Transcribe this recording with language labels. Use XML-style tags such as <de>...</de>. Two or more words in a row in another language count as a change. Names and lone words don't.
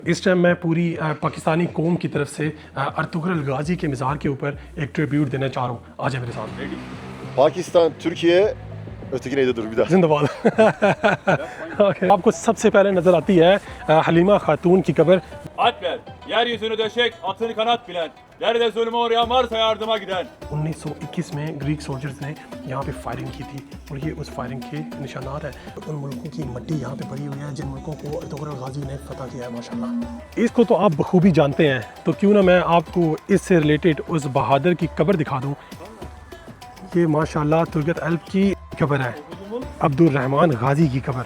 <hi>इस टाइम मैं पूरी पाकिस्तानी कौम की तरफ से अर्तुगरुल गाजी के मज़ार के ऊपर एक ट्रिब्यूट देना चाह रहा हूँ। आ जाए मेरे साथ।</hi> <tr>Pakistan, Türkiye, öteki neydi dur bir daha.</tr> <hi>जिंदाबाद। Okay. आपको सबसे पहले नज़र आती है हलीमा खातून की कब्र।</hi> <tr>Alp ver, yeryüzünü döşek, atını kanat bilen, nerede zulme uğrayan varsa yardıma giden.</tr> <hi>1921 में</hi> <en>Greek soldiers</en> <hi>ने यहाँ पे फायरिंग की थी और ये उस फायरिंग के निशानात हैं। उन मुल्कों की मिट्टी यहाँ पे पड़ी हुई है जिन मुल्कों को अर्तुगरुल गाजी ने फतह किया है माशाल्लाह। इसको तो आप बखूबी जानते हैं, तो क्यों ना मैं आपको इससे रिलेटेड उस बहादुर की कब्र दिखा दूँ। ये माशाल्लाह तुर्गत अल्प की कब्र है, अब्दुल रहमान गाजी की कब्र।</hi>